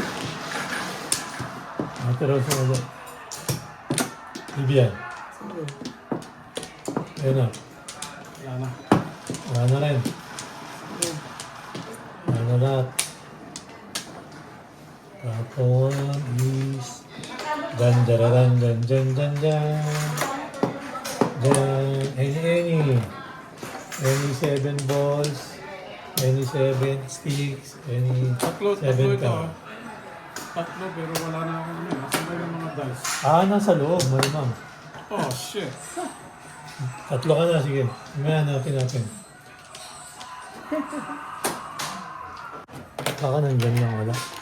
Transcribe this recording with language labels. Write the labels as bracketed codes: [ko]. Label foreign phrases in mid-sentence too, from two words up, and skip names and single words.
[tl] Ate Rose na ulit. Bibiyan. Sige. Ayun na. Wala na. Wala na rin. Sige. Wala na lahat. Tapos is dan dararan dan jan jan jan. [en] Jan any 7 balls, any 7 sticks, any [tl] Tatlo 7 ito. cards. Tatlo pero wala na akong ano. Nasaan ba yung mga dice? Nasa loob, malamang. [en] Oh shit. [tl] Tatlo ka na, sige. Mamaya hanapin natin. Baka nandyan lang, wala.